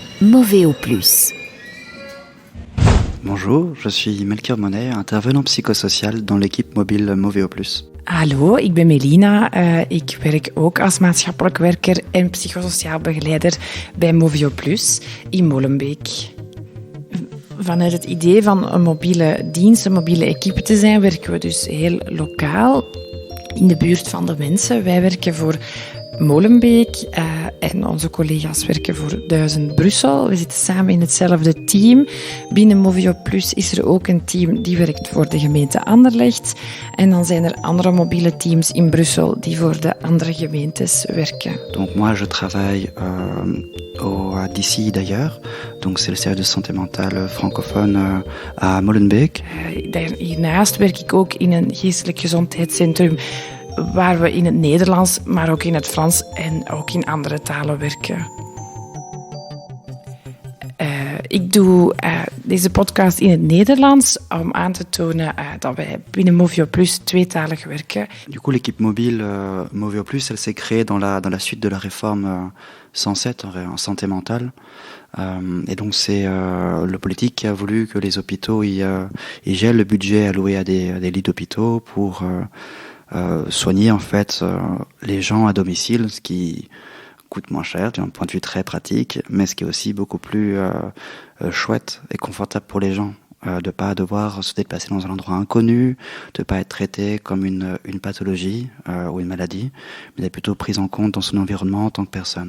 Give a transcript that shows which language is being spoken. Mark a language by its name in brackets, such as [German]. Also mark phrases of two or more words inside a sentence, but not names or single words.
[French] Moveo Plus. Bonjour, je suis Melchior Monet, intervenant psychosocial dans l'équipe mobile Moveo Plus. [Dutch] Hallo, ik ben Melina. Ik werk ook als maatschappelijk werker en psychosociaal begeleider bij Moveo Plus in Molenbeek. Vanuit het idee van een mobiele dienst, een mobiele equipe te zijn, werken we dus heel lokaal in de buurt van de mensen. Wij werken voor Molenbeek en onze collega's werken voor 1000 Brussel. We zitten samen in hetzelfde team. Binnen Moveo Plus is er ook een team die werkt voor de gemeente Anderlecht. En dan zijn er andere mobiele teams in Brussel die voor de andere gemeentes werken. [French] Donc moi je travaille d'ici d'ailleurs. Donc c'est le service de santé mentale francophone à Molenbeek. [Dutch] Hiernaast werk ik ook in een geestelijk gezondheidscentrum waar we in het Nederlands, maar ook in het Frans en ook in andere talen werken. Ik doe deze podcast in het Nederlands om aan te tonen dat wij binnen Moveo Plus tweetalig werken. [French] Du coup, l'équipe mobile Moveo Plus, elle s'est créée dans la suite de la réforme 107 en santé mentale. Et donc c'est le politique qui a voulu que les hôpitaux ils gèlent le budget alloué à des lits d'hôpitaux pour soigner en fait les gens à domicile, ce qui coûte moins cher d'un point de vue très pratique, mais ce qui est aussi beaucoup plus chouette et confortable pour les gens, de pas devoir se déplacer dans un endroit inconnu, de pas être traité comme une pathologie ou une maladie, mais d'être plutôt pris en compte dans son environnement en tant que personne.